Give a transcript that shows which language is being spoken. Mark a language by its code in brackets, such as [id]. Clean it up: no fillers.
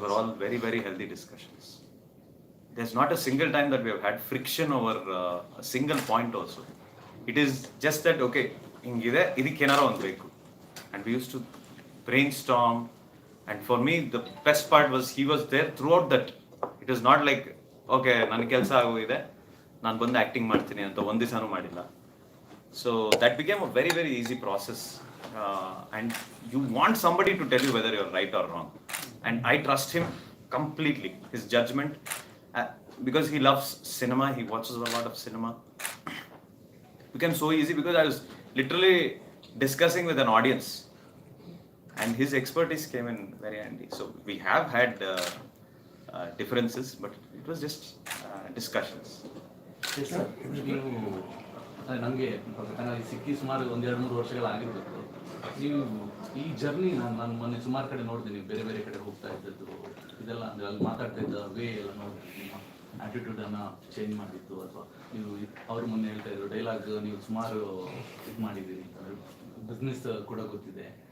[en] were all very, very healthy discussions. There's not a single time that we have had friction over a single point also. It is just that, okay, [kn] hingide idike enaru ond beku, [en] and we used to brainstorm, and for me the best part was he was there throughout that. It is not like, okay, [kn] ನನ್ನ ಕೆಲಸ ಆಗೋಗಿದೆ ನಾನು ಬಂದು acting ಮಾಡ್ತೀನಿ ಅಂತ ಒಂದು ದಿವಸನೂ ಮಾಡಿಲ್ಲ. [en] So that became a very, very easy process, and you want somebody to tell you whether you're right or wrong, and I trust him completely, his judgment, because he loves cinema, he watches a lot of cinema. It became so easy because I was literally discussing with an audience, and his expertise came in very handy. So we have had differences, but it was just discussions. Yes, sir. [kn] ನೀವು ನನಗೆ ಸಿಕ್ಕಿ ಸುಮಾರು 1-2-3 ವರ್ಷಗಳಾಗಿರ್ಬೇಕು. ನೀವು ಈ journey ನಾನು ಮೊನ್ನೆ ಸುಮಾರು ಕಡೆ ನೋಡಿದೆ, ಬೇರೆ ಬೇರೆ ಕಡೆ ಹೋಗ್ತಾ ಇದ್ದದ್ದು ಇದೆಲ್ಲ, ಅಂದರೆ ಅಲ್ಲಿ ಮಾತಾಡ್ತಾ ಇದ್ದ ವೇ ಎಲ್ಲ ನೋಡಿದ್ವಿ, ನಿಮ್ಮ ಆ್ಯಟಿಟ್ಯೂಡನ್ನು ಚೇಂಜ್ ಮಾಡಿತ್ತು, ಅಥವಾ ನೀವು ಅವ್ರ ಮೊನ್ನೆ ಹೇಳ್ತಾ ಇದ್ರು ಡೈಲಾಗ್ ನೀವು ಸುಮಾರು ಇದು ಮಾಡಿದ್ದೀರಿ, ಬಿಸ್ನೆಸ್ ಕೂಡ ಗೊತ್ತಿದೆ.